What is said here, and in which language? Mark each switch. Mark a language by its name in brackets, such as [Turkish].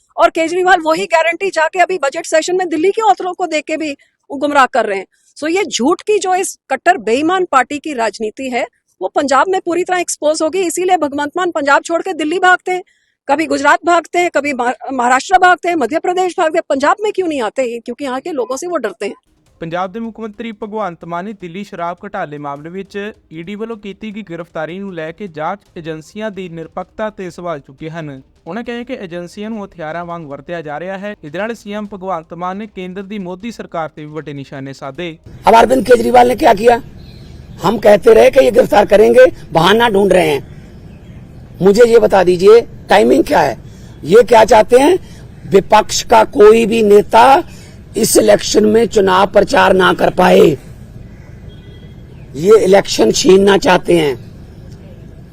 [Hindi] और केजरीवाल वही गारंटी जाके अभी बजट सेशन में दिल्ली के औरतों को देके भी गुमराह कर रहे हैं। सो ये झूठ की जो इस कट्टर बेईमान पार्टी की राजनीति है वो पंजाब में पूरी तरह एक्सपोज होगी। इसीलिए भगवंत मान पंजाब छोड़ के दिल्ली भागते हैं, कभी गुजरात भागते हैं, कभी महाराष्ट्र भागते हैं, मध्य प्रदेश भागते हैं, पंजाब में क्यों नहीं आते? क्योंकि यहाँ के लोगों से वो डरते हैं। [Punjabi] ਪੰਜਾਬ ਦੇ ਮੁੱਖ ਮੰਤਰੀ ਭਗਵੰਤ ਮਾਨ ਨੇ ਦਿੱਲੀ ਸ਼ਰਾਬ ਘੁਟਾਲੇ ਮਾਮਲੇ ਵਿੱਚ ਈਡੀ ਵੱਲੋਂ ਕੀਤੀ ਗਈ ਗ੍ਰਿਫਤਾਰੀ ਨੂੰ ਲੈ ਕੇ ਜਾਂਚ ਏਜੰਸੀਆਂ ਦੀ ਨਿਰਪੱਖਤਾ ਤੇ ਸਵਾਲ ਚੁੱਕੇ ਹਨ। ਉਹਨਾਂ ਕਿਹਾ ਕਿ ਏਜੰਸੀਆਂ ਨੂੰ ਹਥਿਆਰਾਂ ਵਾਂਗ ਵਰਤਿਆ ਜਾ ਰਿਹਾ ਹੈ। ਇਹਦੇ ਨਾਲ ਸੀਐਮ ਭਗਵੰਤ ਮਾਨ ਨੇ ਕੇਂਦਰ ਦੀ ਮੋਦੀ ਸਰਕਾਰ ਤੇ ਵੀ ਵੱਡੇ ਨਿਸ਼ਾਨੇ ਸਾਧੇ। [Hindi] अब अरविंद केजरीवाल ने क्या किया? हम कहते रहे कि ये गिरफ्तार करेंगे, बहाना ढूंढ रहे हैं। मुझे ये बता दीजिए टाइमिंग क्या है? ये क्या चाहते हैं? विपक्ष का कोई भी नेता इस इलेक्शन में चुनाव प्रचार ना कर पाए, ये इलेक्शन छीनना चाहते हैं।